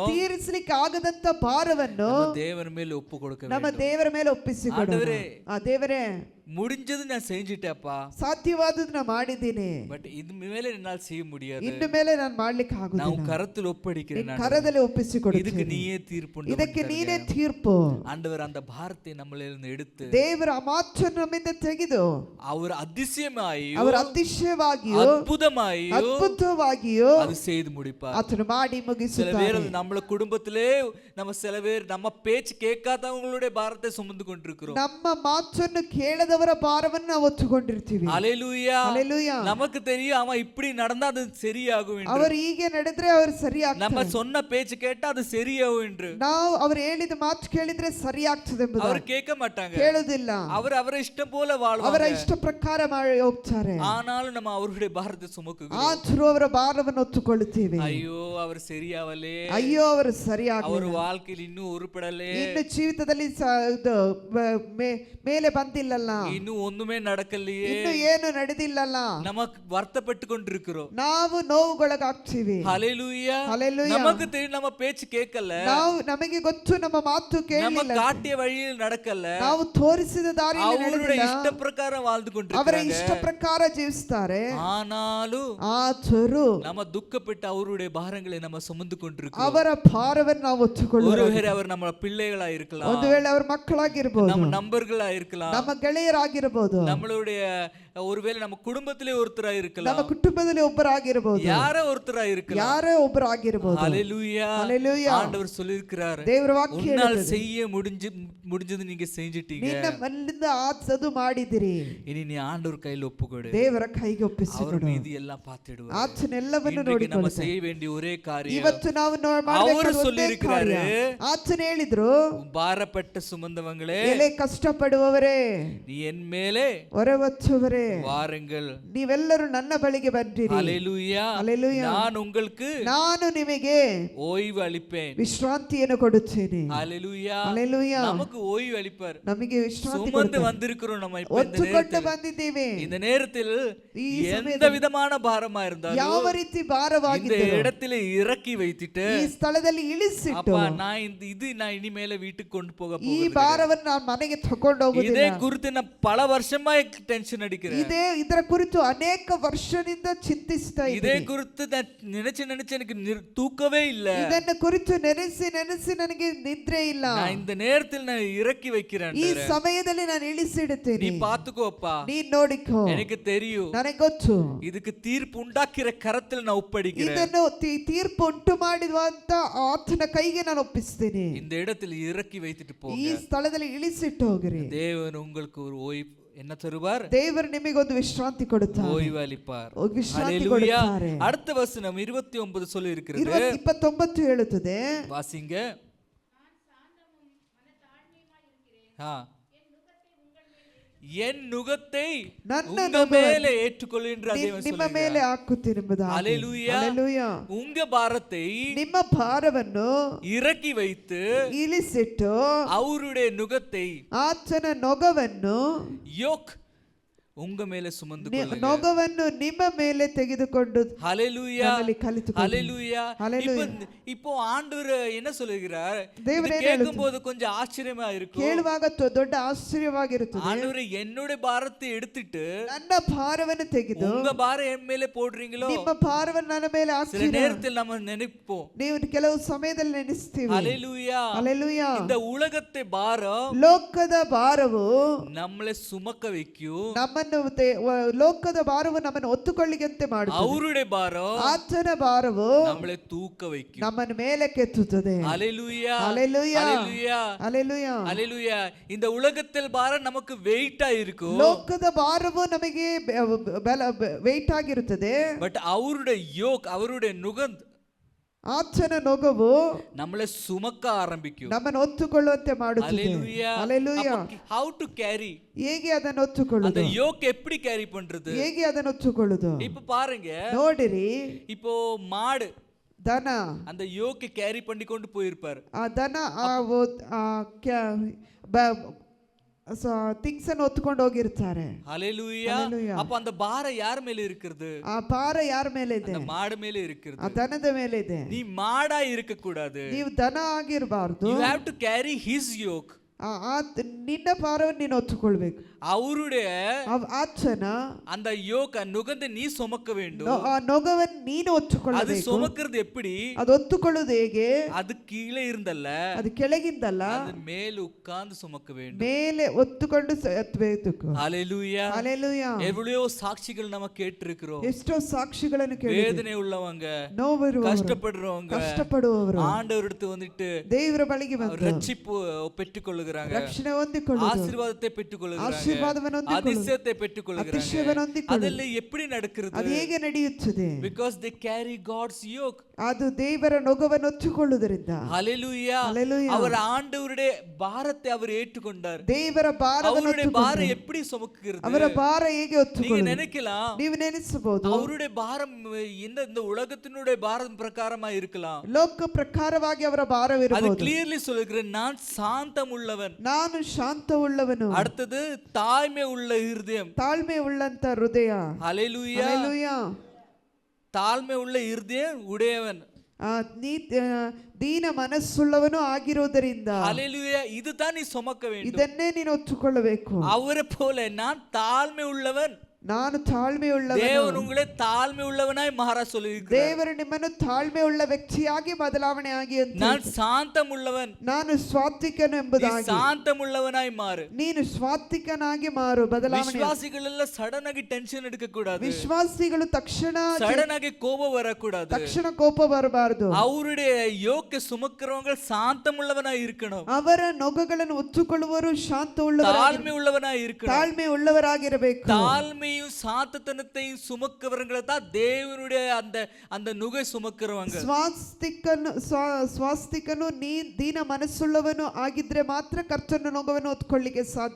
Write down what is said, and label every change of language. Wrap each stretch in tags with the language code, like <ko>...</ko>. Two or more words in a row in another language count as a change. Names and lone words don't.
<kn>ತೀರಿಸಲಿಕ್ಕೆ ಆಗದಂತ ಭಾರವನ್ನು</kn> <ta>நம்ம தேவன் மேல ஒப்பு கொடுக்க</ta> <kn>ನಮ್ಮ</kn> <ta>வேண்டும்.</ta> <kn>ದೇವರ ಮೇಲೆ ಒಪ್ಪಿಸಿಕೊಡೋಣ.</kn> <ta>ஆண்டவரே,</ta> <kn>ದೇವರೇ,</kn> <ta>முடிஞ்சது நான் செஞ்சிட்டேப்பா,</ta> <kn>ಸಾಧ್ಯವಾದದ್ದು ನಾನು ಮಾಡಿದ್ದೀನಿ,</kn> <ta>பட் இது மேல என்னால் செய்ய முடியாது.</ta> <kn>ಇನ್ನು ಮೇಲೆ ನಾನು ಮಾಡ್ಲಿಕ್ಕೆ</kn> <ta>நான்</ta> <kn>ಆಗುದಿಲ್ಲ.</kn> <ta>கரத்தில் ஒப்படைக்கிறேன்.</ta> <kn>ನಿನ್ನ ಕರದಲ್ಲಿ</kn> <ta>இதுக்கு</ta> <kn>ಒಪ್ಪಿಸಿಕೊಡುತ್ತೇನೆ.</kn> <ta>நீயே தீர்ப்பு</ta> <kn>ಇದಕ್ಕೆ ನೀನೇ ತೀರ್ಪು.</kn> <ta>ஆண்டவர் அந்த பாரத்தை நம்மளிருந்து எடுத்து</ta> <kn>ದೇವರ ಆ ಮಾತನ್ನು ನಮ್ಮಿಂದ ತೆಗೆದು</kn> <ta>அவர் அதிசயமாயோ</ta> <kn>ಅವರ ಅತಿಶಯವಾಗಿಯೂ</kn> <ta>அற்புதமாயோ</ta> <kn>ಅದ್ಭುತವಾಗಿಯೂ</kn> <ta>அது செய்து முடிப்பார்.</ta> <kn>ಆತನು ಮಾಡಿ</kn> <ta>சில</ta> <kn>ಮುಗಿಸುತ್ತಾನೆ.</kn> <ta>பேர் நம்மள குடும்பத்திலே நம்ம சில பேர் நம்ம பேச்சு கேட்காதவங்களுடைய பாரத்தை சுமந்து கொண்டிருக்கிறோம்.</ta> <kn>ನಮ್ಮ ಮಾತನ್ನು ಕೇಳದವರ ಭಾರವನ್ನು ನಾವು ಹೊತ್ತುಕೊಂಡಿರ್ತೀವಿ.</kn> <ta>ஹalleluya. ஹalleluya. நமக்கு தெரியும் அவன் இப்படி நடந்தா அது சரியாகும் என்று.</ta> <kn>ಅವರು ಹೀಗೆ ನಡೆದ್ರೆ ಅವರು</kn> <ta>நம்ம</ta> <kn>ಸರಿಯಾಗ್ತಾರೆ.</kn> <ta>சொன்ன பேச்சு கேட்டா அது சரியாகும் என்று.</ta> <kn>ನಾವು ಅವರು ಹೇಳಿದ ಮಾತು ಕೇಳಿದ್ರೆ ಸರಿಯಾಗ್ತದೆ ಎಂಬುದು</kn> <ta>அவர் கேட்க மாட்டாங்க.</ta> <kn>ಕೇಳುವುದಿಲ್ಲ.</kn> <ta>அவರ இஷ்டம் போல</ta> <kn>ಅವರ</kn> <ta>வாழ்வாங்க.</ta> <kn>ಇಷ್ಟ ಪ್ರಕಾರ ಮಾಡಿ ಹೋಗ್ತಾರೆ.</kn> <ta>ஆனாலும் நம்ம அவருடைய பாரத்தை சுமக்குகிறோம்.</ta> <kn>ಆದರೂ ಅವರ ಭಾರವನ್ನು ಹೊತ್ತುಕೊಳ್ಳುತ್ತೇವೆ.</kn> <ta>ஐயோ அவர் சரியாவலே,</ta> <kn>ಅಯ್ಯೋ ಅವರು</kn> <ta>அவர்</ta> <kn>ಸರಿಯಾಗಲಿಲ್ಲ,</kn> <ta>வாழ்க்கையில் இன்னும் உருப்படலே,</ta> <kn>ಇನ್ನು ಜೀವಿತದಲ್ಲಿ ಮೇಲೆ ಬಂದಿಲ್ಲಲ್ಲ,</kn> <ta>இன்னும் ஒண்ணுமே நடக்கலையே,</ta> <kn>ಇನ್ನು ಏನು ನಡೆದಿಲ್ಲಲ್ಲ,</kn> <ta>நமக்கு வருத்தப்பட்டு கொண்டிருக்கிறோம்.</ta> <kn>ನಾವು ನೋವುಗೊಳಗಾಗ್ತೀವಿ.</kn> <ta>ஹalleluya. ஹalleluya. நமக்கு தெரியும் நம்ம பேச்சு கேட்கல,</ta> <kn>ನಮಗೆ ಗೊತ್ತು ನಮ್ಮ ಮಾತು</kn> <ta>நம்ம</ta> <kn>ಕೇಳಲಿಲ್ಲ,</kn> <ta>காட்டிய வழியில் நடக்கல,</ta> <kn>ನಾವು ತೋರಿಸಿದ ದಾರಿಯಲ್ಲಿ</kn> <ta>அவருடைய</ta> <kn>ನಡೆದಿಲ್ಲ,</kn> <ta>இஷ்ட பிரகாரம் வாழ்ந்து</ta> <kn>ಅವರ</kn> <ta>கொண்டிருக்கிறாங்க.</ta> <kn>ಇಷ್ಟ ಪ್ರಕಾರ ಜೀವಿಸ್ತಾರೆ.</kn> <ta>ஆனாலும்</ta> <kn>ಆದರೂ</kn> <ta>நம்ம துக்கப்பட்டு அவருடைய பாரங்களை நம்ம சுமந்து கொண்டிருக்கிறோம்.</ta> <kn>ಅವರ ಭಾರವನ್ನು ನಾವು ಹೊತ್ತುಕೊಳ್ಳುವ.</kn> <ta>ஒருவேளை அவர் நம்ம பிள்ளைகளா இருக்கலாம்,</ta> <kn>ಒಂದು ವೇಳೆ ಅವ್ರ ಮಕ್ಕಳಾಗಿರ್ಬೋದು,</kn> <ta>நம்ம நண்பர்களா இருக்கலாம்,</ta> <kn>ನಮ್ಮ ಗೆಳೆಯರಾಗಿರ್ಬೋದು,</kn> <ta>நம்மளுடைய ஒருவேளை நம்ம குடும்பத்திலே ஒருத்தரா</ta> <kn>ನಮ್ಮ</kn> <ta>இருக்கலாம்,</ta> <kn>ಕುಟುಂಬದಲ್ಲಿ ಒಬ್ಬರಾಗಿರ್ಬೋದು,</kn> <ta>யாரோ ஒருத்தரா இருக்கலாம்.</ta> <kn>ಯಾರೇ ಒಬ್ಬರಾಗಿರ್ಬೋದು.</kn> <ta>ஹalleluya. ஹalleluya. ஆண்டவர் சொல்லியிருக்கிறார்,</ta> <kn>ದೇವರ ವಾಕ್ಯ</kn> <ta>உன்னால்</ta> <kn>ಹೇಳುತ್ತದೆ,</kn> <ta>செய்ய முடிஞ்சது நீங்க செஞ்சிட்டீங்க,</ta> <kn>ನಿನ್ನ ಮನದಿಂದ ಆಸದು ಮಾಡಿದಿರಿ,</kn> <ta>இனி நீ ஆண்டவர் கையில் ஒப்புக்கொடு,</ta> <kn>ದೇವರ ಕೈಗೆ</kn> <ta>அவர்</ta> <kn>ಒಪ್ಪಿಸಿಕೊಡು,</kn> <ta>மீதி எல்லாம் பார்த்திடுவார்.</ta> <kn>ಆತನೆಲ್ಲವನ್ನು</kn> <ta>இன்றைக்கு நம்ம</ta> <kn>ನೋಡಿಕೊಳ್ಳುತ್ತೆ.</kn> <ta>செய்ய வேண்டிய ஒரே காரியம்,</ta> <kn>ಇವತ್ತು ನಾವು ಅವರು ಮಾಡಬೇಕಾದ ಒಂದೇ</kn> <ta>சொல்லியிருக்கிறாரு,</ta> <kn>ಕಾರ್ಯ. ಆತನು ಹೇಳಿದ್ರು,</kn> <ta>பாரப்பட்ட சுமந்தவங்களே,</ta> <kn>ಎಲೆ ಕಷ್ಟಪಡುವವರೇ,</kn> <ta>நீ என் மேலே</ta> <kn>ಹೊರವಚ್ಚುವರೇ,</kn> <ta>வாருங்கள்.</ta> <kn>ನೀವೆಲ್ಲರೂ ನನ್ನ ಬಳಿಗೆ ಬನ್ನಿರಿ.</kn> <ta>ஹalleluya. ஹalleluya. நான் உங்களுக்கு</ta> <kn>ನಾನು ನಿಮಗೆ</kn> <ta>ஓய்வு அளிப்பேன்.</ta> <kn>ವಿಶ್ರಾಂತಿಯನ್ನು ಕೊಡುತ್ತೇನೆ.</kn> <ta>ஹalleluya. ஹalleluya. நமக்கு ஓய்வு அளிப்பார்.</ta> <kn>ನಮಗೆ ವಿಶ್ರಾಂತಿ</kn> <ta>சுமந்து</ta> <kn>ಕೊಡುತ್ತಾನೆ.</kn> <ta>வந்திருக்கிறோம் நம்ம இப்ப இந்த</ta> <kn>ಒತ್ತುಕೊಂಡು</kn> <ta>நேரத்தில்.</ta> <kn>ಬಂದಿದ್ದೇವೆ.</kn> <ta>இந்த நேரத்தில்</ta> <kn>ಈ</kn> <ta>எந்த விதமான பாரமா இருந்தாலும்</ta> <kn>ಯಾವ ರೀತಿ</kn> <ta>இந்த</ta> <kn>ಭಾರವಾಗಿದ್ದರೂ</kn> <ta>இடத்துல இறக்கி வைத்துட்டு,</ta> <kn>ಈ ಸ್ಥಳದಲ್ಲಿ ಇಳಿಸಿಟ್ಟು,</kn> <ta>அப்பா நான் நான் இனிமேல வீட்டுக்கு கொண்டு போக</ta> <kn>ಈ</kn> <ta>போகிறேன்,</ta> <kn>ಭಾರವನ್ನು ನಾನು ಮನೆಗೆ ತಕೊಂಡು</kn> <ta>இதே</ta> <kn>ಹೋಗುವುದಿಲ್ಲ.</kn> <ta>குறித்து நான் பல வருஷமா டென்ஷன் அடிக்கிறேன்,</ta> <kn>ಇದರ ಕುರಿತು ಅನೇಕ ವರ್ಷದಿಂದ ಚಿಂತಿಸ್ತಾ</kn> <ta>இதே</ta> <kn>ಇದ್ದೀನಿ.</kn> <ta>குறித்து நான் நினைச்சு எனக்கு தூக்கவே இல்ல,</ta> <kn>ಇದನ್ನು ಕುರಿತು ನೆನೆಸಿ ನೆನೆಸಿ ನನಗೆ ನಿದ್ರೆ ಇಲ್ಲ.</kn> <ta>நான் இந்த நேரத்தில் நான் இறக்கி வைக்கிறேன்,</ta> <kn>ಈ ಸಮಯದಲ್ಲಿ ನಾನು ಇಳಿಸಿಡುತ್ತೇನೆ.</kn> <ta>நீ பாத்துக்கோப்பா,</ta> <kn>ನೀನ್ ನೋಡಿಕೋ,</kn> <ta>எனக்கு தெரியும்,</ta> <kn>ನನಗೆ ಗೊತ್ತು,</kn> <ta>இதுக்கு தீர்ப்பு உண்டாக்கிற கரத்தில் நான் ஒப்படைக்கிறேன்,</ta> <kn>ಇದನ್ನು ತೀರ್ಪು ಉಂಟು ಮಾಡಿರುವಂತ ಆತನ ಕೈಗೆ ನಾನು ಒಪ್ಪಿಸ್ತೇನೆ.</kn> <ta>இந்த இடத்தில் இறக்கி வைத்துட்டு</ta> <kn>ಈ</kn> <ta>போங்க.</ta> <kn>ಸ್ಥಳದಲ್ಲಿ ಇಳಿಸಿಟ್ಟು ಹೋಗಿರಿ.</kn> <ta>தேவன் உங்களுக்கு ஒரு ஓய்வு என்ன தருவார்?</ta> <kn>ದೇವರು ನಿಮಗೊಂದು ವಿಶ್ರಾಂತಿ ಕೊಡುತ್ತಾರೆ,</kn> <ta>ஓய்வு அளிப்பார்.</ta> <kn>ವಿಶ್ರಾಂತಿ</kn> <ta>ஹalleluya.</ta> <kn>ಕೊಡುತ್ತಾರೆ.</kn> <ta>அடுத்த வசனம் 29 சொல்லி இருக்கிறது,</ta> <kn>29 ಹೇಳುತ್ತದೆ,</kn> <ta>வாசிங்க. என் நுகத்தை உங்க மேலே ஏற்றுக்கொள்கின்ற தேவன்</ta> <kn>ನಿಮ್ಮ ಮೇಲೆ ಹಾಕುತ್ತಿರುವುದು.</kn> <ta>ஹalleluya. ஹalleluya. உங்க பாரத்தை</ta> <kn>ನಿಮ್ಮ ಭಾರವನ್ನು</kn> <ta>இறக்கி வைத்து</ta> <kn>ಇಳಿಸಿಟ್ಟು</kn> <ta>அவருடைய நுகத்தை,</ta> <kn>ಆತನ ನೊಗವನ್ನು,</kn> <ta>யோக் உங்க மேலே சுமந்து கொள்ளுங்க.</ta> <kn>ನೊಗವನ್ನು ನಿಮ್ಮ ಮೇಲೆ ತೆಗೆದುಕೊಂಡು</kn> <ta>ஹalleluya.</ta> <kn>ನಮ್ಮಲ್ಲಿ ಕಲಿತುಕೊಳ್ಳಿ.</kn> <ta>ஹalleluya. ஹalleluya. இப்போ ஆண்டவர் என்ன சொல்லுகிறார்? தேவன் என்ன கேட்கும்போது கொஞ்சம் ஆச்சரியமா இருக்கும்.</ta> <kn>ಕೇಳುವಾಗ ದೊಡ್ಡ ಆಶ್ಚರ್ಯವಾಗಿರುತ್ತದೆ.</kn> <ta>ஆண்டவர் என்னோட பாரத்தை எடுத்துட்டு</ta> <kn>ನನ್ನ ಭಾರವನ್ನು ತೆಗೆದು</kn> <ta>உங்க பாரம் என் மேலே போடுறீங்களோ?</ta> <kn>ನಿಮ್ಮ ಭಾರವನ್ನು ನನ್ನ ಮೇಲೆ</kn> <ta>சில</ta> <kn>ಹಾಕ್ತೀರಾ?</kn> <ta>நேரத்தில் நம்ம நினைப்போம்.</ta> <kn>ನೀವು ಕೆಲವು ಸಮಯದಲ್ಲಿ ನೆನೆಸ್ತೀವಿ.</kn> <ta>ஹalleluya. ஹalleluya. இந்த உலகத்தை பாரம்</ta> <kn>ಲೋಕದ ಭಾರವು</kn> <ta>நம்மளை சுமக்க வைக்கும்.</ta> <kn>ನಮ್ಮನ್ನು ಲೋಕದ ಭಾರವು ನಮ್ಮನ್ನು ಹೊತ್ತುಕೊಳ್ಳಿಗಂತೆ ಮಾಡುತ್ತದೆ.</kn> <ta>அவருடைய பாரம்</ta> <kn>ಆತನ ಭಾರವು</kn> <ta>நம்மளை தூக்க வைக்கும்.</ta> <kn>ನಮ್ಮನ್ನು ಮೇಲಕ್ಕೆತ್ತುತ್ತದೆ.</kn> <ta>ஹalleluya ஹalleluya ஹalleluya ஹalleluya ஹalleluya. இந்த உலகத்தில் பாரம் நமக்கு வெயிட்டா இருக்கும்.</ta> <kn>ಲೋಕದ ಭಾರವು ನಮಗೆ ವೆಯ್ಟ್ ಆಗಿರುತ್ತದೆ.</kn> <ta>பட் அவருடைய யோக், அவருடைய நுகந்து</ta> <kn>ಆತನ ನೊಗವು</kn> <ta>நம்மளை சுமக்க ஆரம்பிக்கும்.</ta> <kn>ನಮ್ಮನ್ನು ಹೊತ್ತುಕೊಳ್ಳುವಂತೆ ಮಾಡುತ್ತದೆ.</kn> <ta>ஹalleluya</ta> <kn>ಹalleluya.</kn> <en>how to carry,</en> <kn>ಹೇಗೆ ಅದನ್ನು</kn> <ta>அந்த</ta> <kn>ಹೊತ್ತುಕೊಳ್ಳುವುದು,</kn> <ta>யோக் எப்படி கேரி பண்றது?</ta> <kn>ಹೇಗೆ ಅದನ್ನು ಹೊತ್ತುಕೊಳ್ಳುವುದು?</kn> <ta>இப்ப பாருங்க,</ta> <kn>ನೋಡಿರಿ,</kn> <ta>இப்போ மாடு</ta> <kn>ದನ</kn> <ta>அந்த யோக்கை கேரி பண்ணி கொண்டு போயிருப்பாரு.</ta> <kn>ಆ ದನ ಥಿಂಗ್ಸ್ ಅನ್ನು ಹೊತ್ಕೊಂಡು ಹೋಗಿರ್ತಾರೆ.</kn> <ta>ஹalleluya.</ta> <kn>Hallelujah.</kn> <ta>அப்ப அந்த பாரம் யார் மேல இருக்குது?</ta> <kn>ಆ ಭಾರ ಯಾರ ಮೇಲೆ ಇದೆ?</kn> <ta>அந்த மாடு மேல இருக்குது.</ta> <kn>ಆ ದನದ ಮೇಲೆ ಇದೆ.</kn> <ta>நீ மாடா இருக்க கூடாது.</ta> <kn>ನೀವು ದನ ಆಗಿರಬಾರ್ದು.</kn> <en>You have to carry his yoke.</en> <kn>ನಿನ್ನ ಭಾರವನ್ನು ನೀನು ಹೊತ್ತುಕೊಳ್ಬೇಕು.</kn> <ta>அவருடைய</ta> <kn>ಆತನ</kn> <ta>அந்த யோக நுகந்து நீ சுமக்க வேண்டும்.</ta> <kn>ಆ ನೊಗವನ್ನು ನೀನು</kn> <ta>அது</ta> <kn>ಹೊತ್ತುಕೊಳ್ಳಬೇಕು.</kn> <ta>சுமக்கிறது எப்படி?</ta> <kn>ಅದು ಹೊತ್ತುಕೊಳ್ಳೋದು ಹೇಗೆ?</kn> <ta>அது கீழே இருந்தல்ல,</ta> <kn>ಅದು ಕೆಳಗಿಂದಲ್ಲ,</kn> <ta>அது மேல உட்கார்ந்து சுமக்க வேண்டும்.</ta> <kn>ಮೇಲೆ ಹೊತ್ತುಕೊಂಡು ಎತ್ತಬೇಕು.</kn> <ta>ஹalleluya. ஹalleluya. எவ்வளவோ சாட்சிகள் நம்ம கேட்டிருக்கிறோம்.</ta> <kn>ಎಷ್ಟೋ ಸಾಕ್ಷಿಗಳನ್ನು ಕೇಳಿ,</kn> <ta>வேதனை உள்ளவங்க,</ta> <kn>ನೋವಿರುವವರು,</kn> <ta>கஷ்டப்படுறவங்க,</ta> <kn>ಕಷ್ಟಪಡುವವರು</kn> <ta>ஆண்டவரிடத்து வந்துட்டு</ta> <kn>ದೇವರ ಬಳಿಗೆ ಬಂದು</kn> <ta>ரட்சிப்பு பெற்றுக்கொள்ளுகிறாங்க,</ta> <kn>ರಕ್ಷಣೆ ಹೊಂದಿಕೊಳ್ಳುವುದು,</kn> <ta>ஆசீர்வாதத்தை பெற்றுக்கொள்ளுகிறாங்க,</ta> <kn>ಆಶೀರ್ವಾದವನ್ನು ಹೊಂದಿಕೊಳ್ಳುವುದು,</kn> <ta>அதிசயத்தை பெற்றுக்கொள்ளுகிறாங்க.</ta> <kn>ಅತಿಶಯವನ್ನು ಹೊಂದಿಕೊಳ್ಳುವುದು.</kn> <ta>அதெல்லாம் எப்படி நடக்கிறது?</ta> <kn>ಅದು ಹೇಗೆ ನಡೆಯುತ್ತದೆ?</kn> <en>Because they carry God's yoke.</en> <kn>ಅದು ದೇವರ ನೊಗವನ್ನು ಹೊತ್ತುಕೊಳ್ಳುವುದರಿಂದ.</kn> <ta>ஹalleluya.</ta> <kn>Hallelujah.</kn> <ta>அவர் ஆண்டவருடைய பாரத்தை அவர் ஏற்றுக்கொண்டார்.</ta> <kn>ದೇವರ ಭಾರವನ್ನು</kn> <ta>அவருடைய பாரம்</ta> <kn>ಹೊತ್ತುಕೊಂಡರು.</kn> <ta>எப்படி சுமக்குகிறது?</ta> <kn>ಅವರ ಭಾರ ಹೇಗೆ</kn> <ta>நீங்க</ta> <kn>ಹೊತ್ತುಕೊಳ್ಳುವುದು?</kn> <ta>நினைக்கலாம்,</ta> <kn>ನೀವು ನೆನೆಸಬಹುದು,</kn> <ta>அவருடைய பாரம் இந்த உலகத்தினுடைய பாரம் பிரகாரமா இருக்கலாம்.</ta> <kn>ಲೋಕ ಪ್ರಕಾರವಾಗಿ ಅವರ</kn> <ta>அது</ta> <kn>ಭಾರವಿರಬಹುದು.</kn> <ta>கிளியர்லி சொல்லுகிறேன், நான் சாந்தம் உள்ளவன்.</ta> <kn>ನಾನು ಶಾಂತವುಳ್ಳವನು.</kn> <ta>அடுத்தது தாழ்மை உள்ள இருதயம்.</ta> <kn>ತಾಳ್ಮೆ ಉಳ್ಳಂತ ಹೃದಯ.</kn> <ta>ஹalleluya.</ta> <kn>ಹalleluya.</kn> <ta>தாழ்மை உள்ள இருதயம் உடையவன்.</ta> <kn>ದೀನ ಮನಸ್ಸುಳ್ಳವನು ಆಗಿರುವುದರಿಂದ.</kn> <ta>ஹalleluya. இதுதான் நீ சுமக்க வேண்டும்.</ta> <kn>ಇದನ್ನೇ ನೀನು ಹೊತ್ತುಕೊಳ್ಳಬೇಕು.</kn> <ta>அவரை போல நான் தாழ்மை உள்ளவன்.</ta> <kn>ನಾನು ತಾಳ್ಮೆ ಉಳ್ಳವನು.</kn> <ta>தேவன் உங்களை தாழ்மை உள்ளவனாய் மாற சொல்லியிருக்கிறார்.</ta> <kn>ದೇವರು ನಿಮ್ಮನ್ನು ತಾಳ್ಮೆ ಉಳ್ಳ ವ್ಯಕ್ತಿಯಾಗಿ ಬದಲಾವಣೆ ಆಗಿ ಅಂತ.</kn> <ta>நான் சாந்தம் உள்ளவன்,</ta> <kn>ನಾನು ಸ್ವಾತ್ವಿಕನು ಎಂಬುದಾಗಿ.</kn> <ta>சாந்தம் உள்ளவனாய் மாறு.</ta> <kn>ನೀನು ಸ್ವಾತ್ವಿಕನಾಗಿ ಮಾರು. ಬದಲಾವಣೆ. ವಿಶ್ವಾಸಿಗಳೆಲ್ಲ ಸಡನ್ ಆಗಿ ಟೆನ್ಷನ್</kn> <ta>எடுக்க கூடாது.</ta> <kn>ವಿಶ್ವಾಸಿಗಳು ತಕ್ಷಣ</kn> <ta>சடன் ஆகி கோபம் வரக்கூடாது.</ta> <kn>ತಕ್ಷಣ ಕೋಪ ಬರಬಾರದು.</kn> <ta>அவருடைய யோக்க சுமக்கிறவங்க சாந்தம் உள்ளவனாய் இருக்கணும்.</ta> <kn>ಅವರ ನೊಗಗಳನ್ನು ಹೊತ್ತುಕೊಳ್ಳುವರು ಶಾಂತ ಉಳ್ಳವರಾಗಿ,</kn> <ta>தாழ்மை உள்ளவனாய் இருக்கணும்.</ta> <kn>ತಾಳ್ಮೆ ಉಳ್ಳವರಾಗಿರಬೇಕು.</kn> <ta>தாழ்மையும் சாந்தத்தனத்தையும் சுமக்கிறவங்களை தான் தேவனுடைய அந்த அந்த நுகை சுமக்கிறவங்க.</ta> <kn>ಸ್ವಾಸ್ತಿಕನು ನೀ ದೀನ ಮನಸ್ಸುಳ್ಳವನು ಆಗಿದ್ರೆ ಮಾತ್ರ ಕರ್ತನ ನೊಗವನ್ನು ಹೊತ್ತುಕೊಳ್ಳಿಕ್ಕೆ ಸಾಧ್ಯ.</kn>